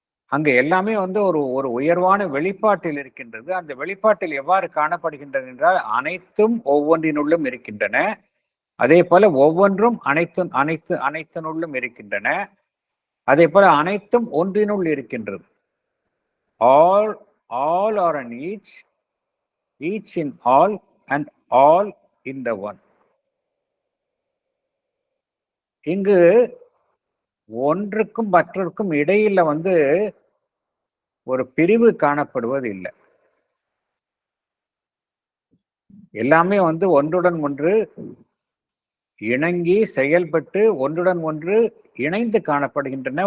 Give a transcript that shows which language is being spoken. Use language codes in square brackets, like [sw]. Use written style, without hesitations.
[ta] அங்க எல்லாமே வந்து ஒரு உயர்வான வெளிப்பாட்டில் இருக்கின்றது. அந்த வெளிப்பாட்டில் எவ்வாறு காணப்படுகின்றன என்றால், அனைத்தும் ஒவ்வொன்றினுள்ளும் இருக்கின்றன. அதே போல ஒவ்வொன்றும் அனைத்தினுள்ளும் இருக்கின்றன. அதே போல அனைத்தும் ஒன்றினுள் இருக்கின்றது. [en] all are in each in all and all in the one. [ta] இங்கு ஒன்றுக்கும் மற்றொருக்கும் இடையில வந்து ஒரு பிரிவு காணப்படுவது இல்லை. எல்லாமே வந்து ஒன்றுடன் ஒன்று இணங்கி செயல்பட்டு ஒன்றுடன் ஒன்று இணைந்து காணப்படுகின்றன.